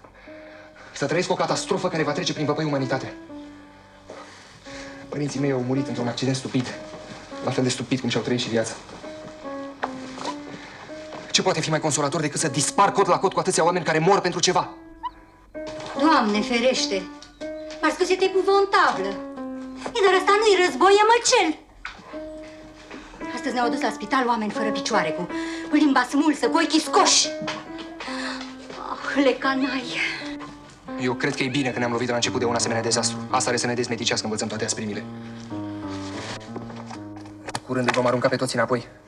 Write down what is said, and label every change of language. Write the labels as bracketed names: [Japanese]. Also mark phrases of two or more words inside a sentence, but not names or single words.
[Romanian] Să trăiesc o catastrofă care va trece prin văpăi umanitatea. Părinții mei au murit într-un accident stupid. La fel de stupid cum și-au trăit și viața. Ce poate fi mai consolator decât să dispar cot la cot cu atâția oameni care mor pentru ceva? Doamne ferește! [French] Parce que c'est épouvantabil. [Romanian] E, dar ăsta nu-i război, e măcel. Astăzi ne-au dus la spital oameni fără picioare, cu limba smulsă, cu ochii scoși. [French] Ah, le canai. [Romanian] Eu cred că e bine că ne-am lovit de la început de un asemenea dezastru. Asta are să ne dezmeticească, învățăm toate asprimile. Curând îi vom arunca pe toți înapoi.